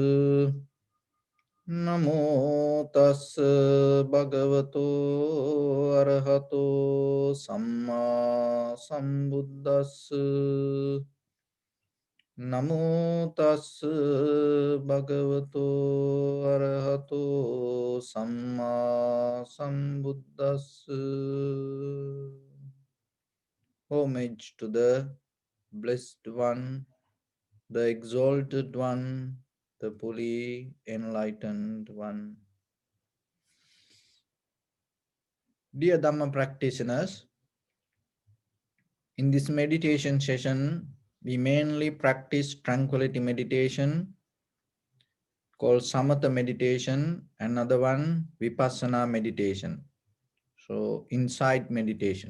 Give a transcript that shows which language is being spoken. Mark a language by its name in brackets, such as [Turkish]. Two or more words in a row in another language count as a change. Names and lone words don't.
[Pali] Namo tas bhagavato arahato samma sambuddhas. Namo tas bhagavato arahato samma sambuddhas. [English] Homage to the Blessed One, the Exalted One, the fully enlightened One. Dear Dhamma practitioners, in this meditation session, we mainly practice tranquility meditation called Samatha meditation, another one Vipassana meditation, so insight meditation.